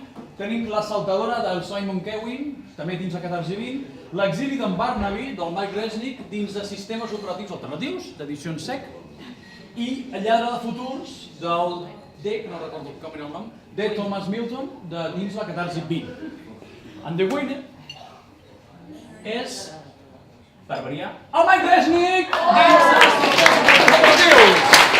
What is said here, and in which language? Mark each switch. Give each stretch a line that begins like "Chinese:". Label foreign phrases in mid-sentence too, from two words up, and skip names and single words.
Catalan: Tenim La saltadora del Simon Kewin, també dins la Catarsi 20. L'exili d'en Barnaby, del Mike Resnick, dins de Sistemes operatius alternatius, d'edicions SEC. I El lladre de futurs, del D, que no recordo com era el nom, de Thomas Milton, dins la Catarsi 20.
English: And the winner
Catalan: és, per variar, el Mike Resnick, dins de Sistemes operatius.